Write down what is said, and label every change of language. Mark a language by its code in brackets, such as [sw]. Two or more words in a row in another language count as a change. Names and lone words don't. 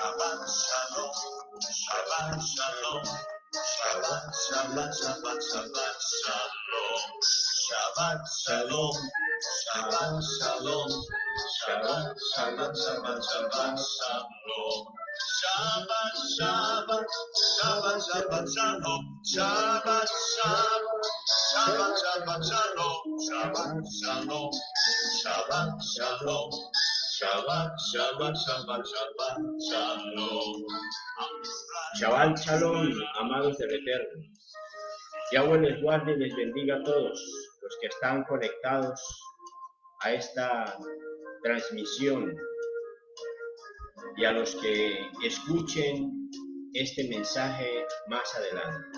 [he] שלום שבת שלום שבת שבת שבת שבת שלום שבת שלום שבת שלום שבת שבת שבת שבת שלום שבת שבת שבת שבת שלום שבת שבת שבת שבת שלום שבת שלום שבת שלום. שבת שבת שבת שבת שלום. שבת שלום, [es] amados del Eterno. Yahweh les guarde y les bendiga a todos los que están conectados a esta transmisión y a los que escuchen este mensaje más adelante.